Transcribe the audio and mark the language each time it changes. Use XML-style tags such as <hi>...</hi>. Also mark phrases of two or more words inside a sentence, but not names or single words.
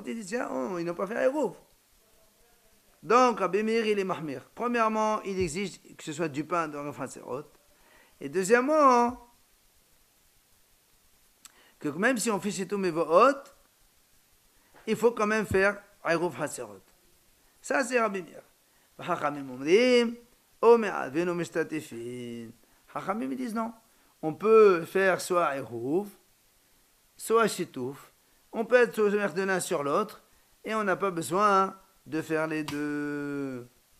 <fr>Ils disent, tiens, ils n'ont pas fait Eruv. Donc, Rabbi Meir, il est mahmir. Premièrement, il exige que ce soit du pain dans le Hatzerot. Et deuxièmement, que même si on fait</fr> <he>שיתוף מבואות,</he> <fr>il faut quand même faire</fr> <he>עירוב חצרות.</he> <fr>Ça, c'est Rabbi Meir.</fr> <he>חכמים אומרים, או מערבין משתתפין.</he> <fr>Hachamim disent non. On peut faire soit Eruv, soit Shitouf. On peut être soumis de l'un sur l'autre, et on n'a pas besoin de faire les deux.</fr>